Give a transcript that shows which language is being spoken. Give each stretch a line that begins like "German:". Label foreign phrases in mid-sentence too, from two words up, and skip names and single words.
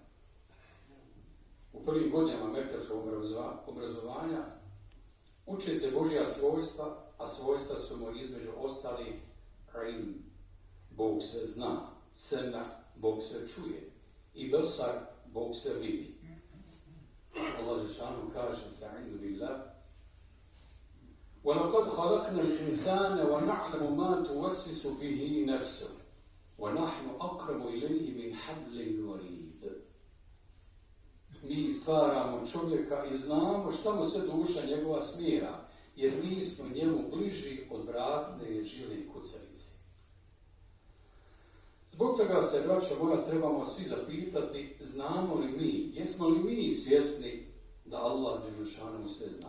Bosnian: U prvim godinama mekarskog obrazovanja uče se Božja svojstva, a svojstva su mu između ostalih ilm, Bog sve zna, sena, Bog sve čuje, i basar, Bog sve vidi. Allah Žešanu kaže,
Arabic: أستعيذ بالله, وَلَقَدْ خَلَقْنَا الْإِنسَانَ وَنَعْلَمُ مَا تُوَسْوِسُ بِهِ نَفْسُهُ وَنَحْنُ أَقْرَبُ إِلَيْهِ مِنْ حَبْلِ الْوَرِيدِ.
Bosnian: Mi stvaramo čovjeka i znamo šta mu sve duša njegova smjera, jer mi smo njemu bliži od vratne žile kucavice. Zbog toga se, braćo moja, trebamo svi zapitati, znamo li mi, jesmo li mi svjesni da Allah Đelešanu sve zna?